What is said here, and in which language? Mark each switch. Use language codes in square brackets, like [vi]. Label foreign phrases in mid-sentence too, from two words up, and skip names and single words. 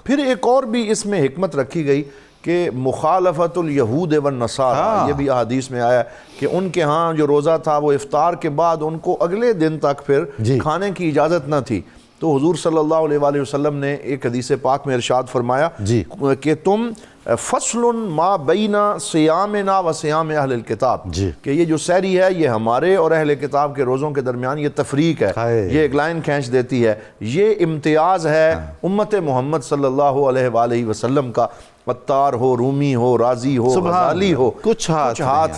[ur] پھر ایک اور بھی اس میں حکمت رکھی گئی کہ [ar] مخالفت الیہود والنصارى، [ur] یہ بھی احادیث میں آیا کہ ان کے ہاں جو روزہ تھا وہ افطار کے بعد ان کو اگلے دن تک پھر کھانے کی اجازت نہ تھی، تو حضور [ar] صلی اللہ علیہ وآلہ وسلم [ur] نے ایک حدیث پاک میں ارشاد فرمایا جی [ar] کہ تم فصل ما بین صیامنا و صیام اہل الکتاب، [ur] جی کہ یہ جو سحری ہے یہ ہمارے اور اہل کتاب کے روزوں کے درمیان یہ تفریق ہے، یہ ایک لائن کھینچ دیتی ہے، یہ امتیاز ہے امت محمد [ar] صلی اللہ علیہ وآلہ وسلم [ur] کا۔ عطار ہو، رومی ہو، رازی ہو، غزالی ہو، کچھ ہاتھ